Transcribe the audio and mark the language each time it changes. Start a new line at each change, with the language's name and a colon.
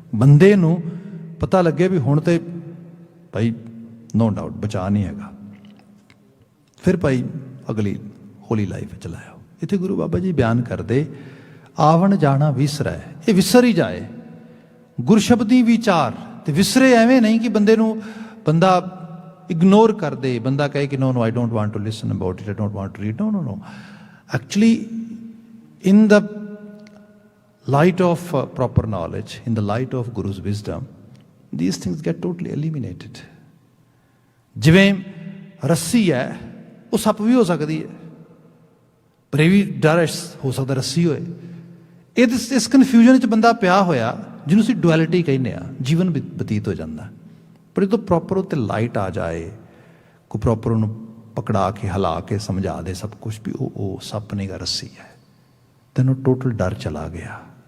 Punjabi: ਬੰਦੇ ਨੂੰ ਪਤਾ ਲੱਗੇ ਵੀ ਹੁਣ ਤੇ ਭਾਈ ਨੋ ਡਾਊਟ ਬਚਾ ਨਹੀਂ ਹੈਗਾ, ਫਿਰ ਭਾਈ ਅਗਲੀ ਹੋਲੀ ਲਾਈਫ ਵਿੱਚ ਲਾਇਓ। ਇੱਥੇ ਗੁਰੂ ਬਾਬਾ ਜੀ ਬਿਆਨ ਕਰਦੇ ਆਵਣ ਜਾਣਾ ਵਿਸਰੈ, ਇਹ ਵਿਸਰ ਹੀ ਜਾਏ। ਗੁਰਸ਼ਬਦੀ ਵਿਚਾਰ ਤੇ ਵਿਸਰੇ ਐਵੇਂ ਨਹੀਂ ਕਿ ਬੰਦਾ ਇਗਨੋਰ ਕਰ ਦੇ, ਬੰਦਾ ਕਹੇ ਕਿ
English: No I don't want to listen about it, I don't want to read. No actually in the light of proper knowledge, in the light of Guru's wisdom, these things get totally eliminated।
Punjabi: ਜਿਵੇਂ ਰੱਸੀ ਹੈ, ਉਹ ਸੱਪ ਵੀ ਹੋ ਸਕਦੀ ਹੈ, ਪਰ ਇਹ ਵੀ ਡਰ ਹੋ ਸਕਦਾ ਰੱਸੀ ਹੋਏ। ਇਸ ਕਨਫਿਊਜ਼ਨ 'ਚ ਬੰਦਾ ਪਿਆ ਹੋਇਆ, ਜਿਹਨੂੰ ਅਸੀਂ ਡੁਐਲਿਟੀ ਕਹਿੰਦੇ ਆ, ਜੀਵਨ ਬਤੀਤ ਹੋ ਜਾਂਦਾ। ਪਰ ਜਦੋਂ ਪ੍ਰੋਪਰ ਉੱਤੇ ਲਾਈਟ ਆ ਜਾਏ, ਕੋਈ ਪ੍ਰੋਪਰ ਉਹਨੂੰ ਪਕੜਾ ਕੇ ਹਿਲਾ ਕੇ ਸਮਝਾ ਦੇ ਸਭ ਕੁਛ ਵੀ ਉਹ ਸੱਪ ਨਹੀਂ ਗਾ, ਰੱਸੀ ਹੈ, ਤੈਨੂੰ ਟੋਟਲ ਡਰ ਚਲਾ ਗਿਆ।